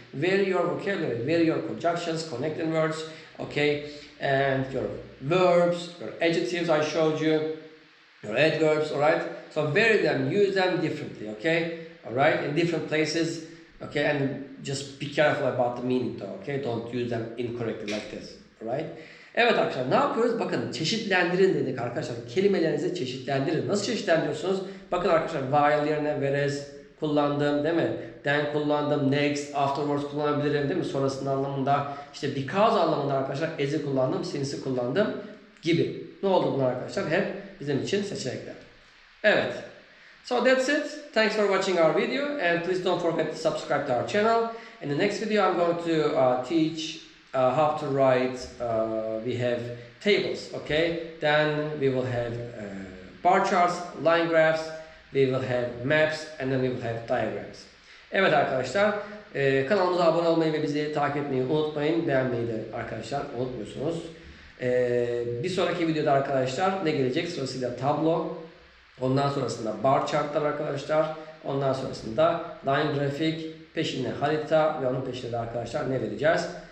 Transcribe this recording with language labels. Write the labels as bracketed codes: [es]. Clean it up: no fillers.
[en] Vary your vocabulary, vary your conjunctions, connecting words. Okay, and your verbs, your adjectives I showed you, your adverbs. All right. So vary them, use them differently, okay? Alright, in different places, okay? And just be careful about the meaning though, okay? Don't use them incorrectly like this, alright? [tr] Evet arkadaşlar, ne yapıyoruz? Bakın çeşitlendirin dedik arkadaşlar. Kelimelerinizi çeşitlendirin. Nasıl çeşitlendiriyorsunuz? Bakın arkadaşlar, while yerine whereas kullandım, değil mi? Then kullandım, next, afterwards kullanabilirim, değil mi? Sonrasında anlamında, işte because anlamında arkadaşlar, as'i kullandım, since'i kullandım gibi. Ne oldu bunlar arkadaşlar? Hep bizim için seçenekler. [en] Evet. So that's it. Thanks for watching our video and please don't forget to subscribe to our channel. In the next video I'm going to teach how to write, we have tables, okay? Then we will have bar charts, line graphs, we will have maps and then we will have diagrams. [tr] Evet arkadaşlar, kanalımıza abone olmayı ve bizi takip etmeyi unutmayın. Beğenmeyi de arkadaşlar unutmuyorsunuz. Bir sonraki videoda arkadaşlar ne gelecek? Sırasıyla tablo. Ondan sonrasında bar chartlar arkadaşlar. Ondan sonrasında line grafik, peşine harita ve onun peşine de arkadaşlar ne vereceğiz?